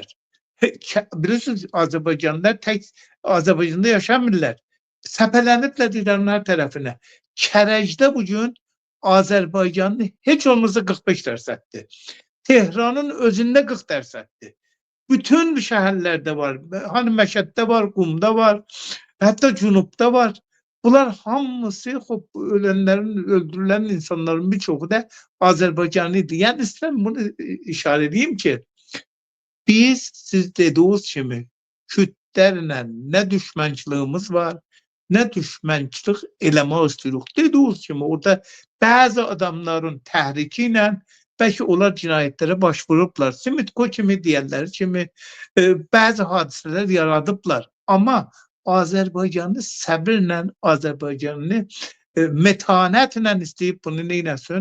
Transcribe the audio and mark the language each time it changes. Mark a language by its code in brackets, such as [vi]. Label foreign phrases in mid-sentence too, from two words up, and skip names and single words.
[tr] Bilirsiniz Azerbaycanlılar tek Azerbaycan'da yaşamırlar. [az] Səpələniblər İranın hər tərəfinə. Kərəcdə bugün Azerbaycanlı heç olmazsa 45%'dir. [tr] Tehran'ın özünde 40%'dir. [az] Bütün şəhərlərdə var. Hani Məşəddə var, Qumda var, hatta Cunubda var. Bunlar hamısı [tr] ölenlerin, öldürülen insanların birçoğu da Azerbaycanlıydı. Yani istedim bunu işaret edeyim ki biz siz dediğiniz gibi Kürtlerle ne düşmançılığımız var, [az] nə düşmənçilik eləmək istəyirik. Dediyiniz kimi orada bəzi adamların təhriki ilə bəlkə onlar cinayətlərə baş vurublar. Simitko kimi, digərləri kimi bəzi hadisələr yaradıblar. Amma Azərbaycanlı səbirlə, Azərbaycanlı metanətlə istəyib bunu neynəsin?